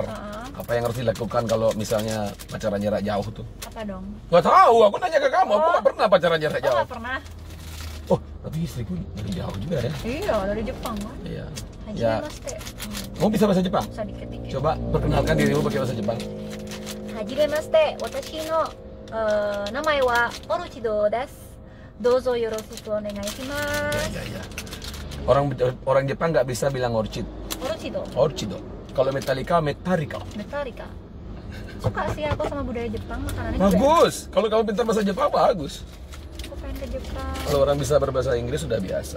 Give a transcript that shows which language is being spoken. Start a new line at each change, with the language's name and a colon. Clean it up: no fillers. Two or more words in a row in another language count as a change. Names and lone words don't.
Indonesian: Apa yang harus dilakukan kalau misalnya pacaran jarak jauh tuh? Apa dong? Gak tahu, aku nanya ke kamu. Aku gak pernah pacaran jarak Oh, jauh. nggak pernah. Oh, tapi istriku dari jauh juga ya. Iya, dari Jepang kan. Iya.
Japanese: Haji
Indonesian: Ya,
Japanese: mas teh.
Indonesian: kamu bisa bahasa Jepang? Bisa dikit-dikit. Coba perkenalkan dirimu pakai bahasa Jepang.
Japanese: はじめまして. 私の名前はオルチドです. どうぞよろしくお願いします.
Indonesian: Ya. Orang Jepang nggak bisa bilang orchid. Oruchido. Orchido. Kalau Metallica, Metallica. Metallica. Suka sih aku sama budaya Jepang, makanannya juga. Bagus. Kalau kamu pintar bahasa Jepang bagus. Aku pengen ke Jepang. Kalau orang bisa berbahasa Inggris sudah biasa.